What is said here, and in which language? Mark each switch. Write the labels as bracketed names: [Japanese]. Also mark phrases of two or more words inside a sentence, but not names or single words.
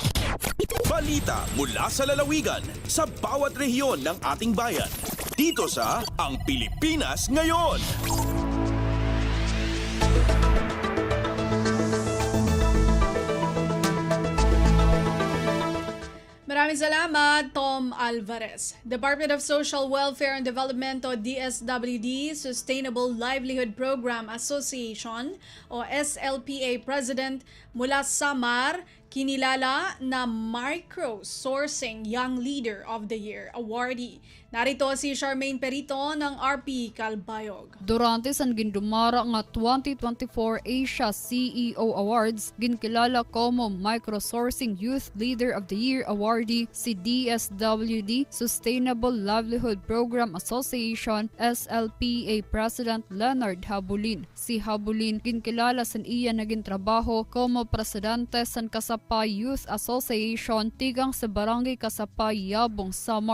[Filipino] Balita mula sa lalawigan sa bawat rehiyon ng ating bayan. Dito sa Ang Pilipinas Ngayon. Maraming salamat, Tom Alvarez. Department of Social Welfare and Development o DSWD, Sustainable Livelihood Program Association o SLPA President mula Samar, kinilala na Micro-Sourcing Young Leader of the Year awardee. Narito si Charmaine Perito ng RP Calbayog. [Waray] Durante san gindumara nga 2024 Asia CEO Awards, ginkilala como Microsourcing Youth Leader of the Year awardee si DSWD Sustainable Livelihood Program Association SLPA President Leonard Habulin. Si Habulin ginkilala san iya naging trabaho como presidente san Kasapay Youth Association tigang sa Barangay Kasapay, Yabong, Samar.